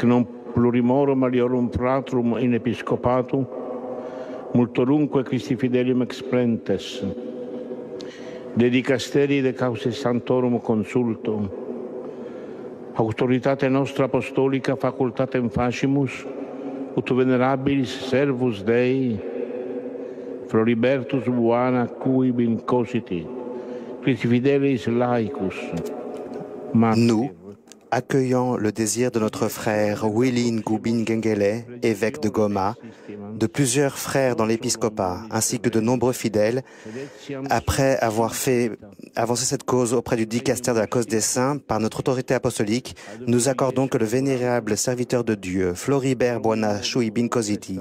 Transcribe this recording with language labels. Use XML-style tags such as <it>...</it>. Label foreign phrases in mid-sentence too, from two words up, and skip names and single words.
<la>non plurimorum aliorum fratrum in episcopatum, multorumque Christi fidelium explentes, de dicasteri de causis santorum consultum, autoritate nostra apostolica facultatem facimus, ut venerabilis servus Dei, Floribertus Buona Cui Bincositi, Christi Fidelis Laicus.</la> <fr>Nous, accueillant le désir de notre frère Willy Ngubin Ngengele, évêque de Goma, de plusieurs frères dans l'épiscopat, ainsi que de nombreux fidèles, après avoir fait avancer cette cause auprès du dicaster de la cause des saints par notre autorité apostolique, nous accordons que le vénérable serviteur de Dieu, Floribert Buona Shui Bincositi,</fr>